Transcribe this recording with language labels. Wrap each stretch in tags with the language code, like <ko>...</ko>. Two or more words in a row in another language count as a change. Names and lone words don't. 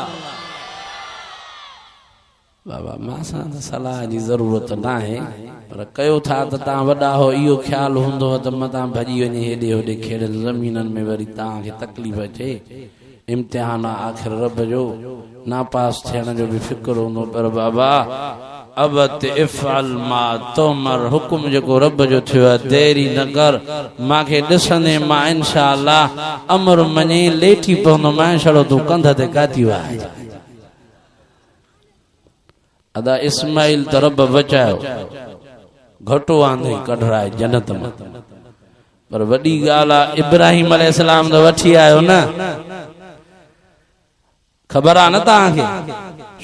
<sd>बाबा मां सां त सलाह जी ज़रूरत न आहे, पर कयो था त तव्हां वॾा हो, इहो ख़्यालु हूंदो त मतां भॼी वञे हेॾे होॾे खेड़ियल ज़मीननि में, वरी तव्हांखे तकलीफ़ अचे। इम्तिहान आहे आख़िर रब जो, नापास थियण जो बि फ़िक्र हूंदो। पर बाबा</sd> <ar>أب افعل ما تؤمر,</ar> <sd>हुकुम जेको रब जो थियो आहे देरी न कर। मूंखे ॾिसंदे मां इंशाअल्लाह अमर मञी लेठी पवंदो, मां छड़ो तूं कंध ते काती वाह। अदा इस्माइल त रब बचायो, घटो आंदे कढराए जन्नत में, पर वॾी ॻाल्हि आहे इब्राहिम अलैहिस्सलाम त वठी आयो न, ख़बर आहे न तव्हांखे।</sd>